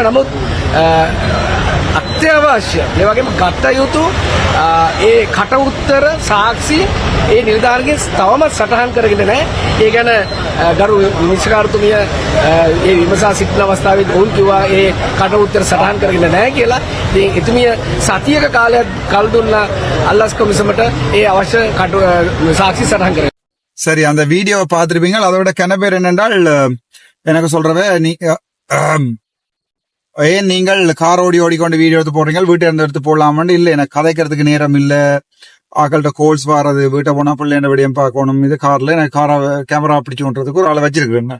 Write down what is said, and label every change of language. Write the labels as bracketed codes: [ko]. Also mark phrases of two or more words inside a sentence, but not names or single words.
[si] නමුත් අත්‍යවශ්‍ය ඒ වගේම ගත යුතු ඒ කට උත්තර සාක්ෂි ඒ නිලධාරිගෙන් තවමත් සටහන් කරගෙන නැහැ. ඒ ගැන ගරු විනිශ්චයකාරතුමිය ඒ විමසා සිටින අවස්ථාවේ ඔවුන් කිව්වා ඒ කට උත්තර සටහන් කරගෙන නැහැ කියලා. ඉතින් එතුමිය සතියක කාලයක් කල් දුන්නා අල්ලස් කොමිසමට ඒ අවශ්‍ය [ta] சாட்சி சட்டம் கிடையாது. சரி, அந்த வீடியோவை பார்த்திருப்பீங்க. அதோட கனபேர் என்னென்றால் எனக்கு சொல்றவ ஏன் நீங்கள் கார் ஓடிக்கொண்டு வீடியோ எடுத்து போடுறீங்க, வீட்டை இருந்து எடுத்து போடலாமான்னு. இல்லை, எனக்கு கதைக்கிறதுக்கு நேரம் இல்லை, ஆக்கள்கிட்ட கோல்ஸ் வர்றது, வீட்டை போனா பிள்ளைங்க விடியம் பார்க்கணும், இது கார்ல எனக்கு கேமரா பிடிச்சு கொண்டுறதுக்கு ஒரு ஆளை வச்சிருக்கிறேன்.